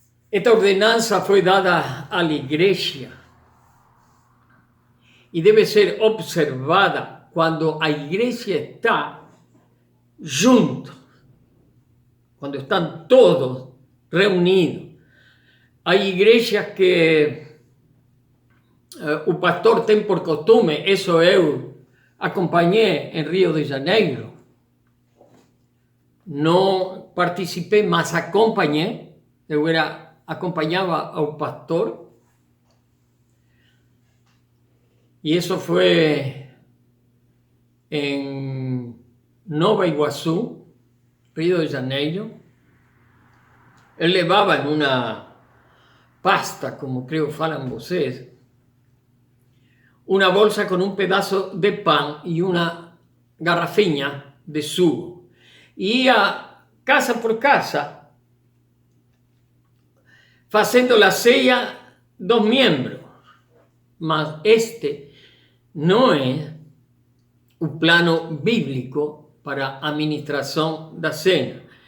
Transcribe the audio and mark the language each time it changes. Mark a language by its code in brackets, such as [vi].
[es] Esta ordenanza fue dada a la iglesia y debe ser observada cuando la iglesia está junto. cuando están todos reunidos. Hay iglesias que [pt] o pastor tem por costume, eso eu acompanhei em Rio de Janeiro, não participei, mas acompanhei, acompanhava ao pastor, e isso foi em Nova Iguaçu, Rio de Janeiro. Ele levava em uma pasta, como creo falam vocês, [es] una bolsa con un pedazo de pan y una garrafinha de sugo. Ia casa por casa, haciendo la ceia dos miembros. Mas este no es un plano bíblico para administración da cena.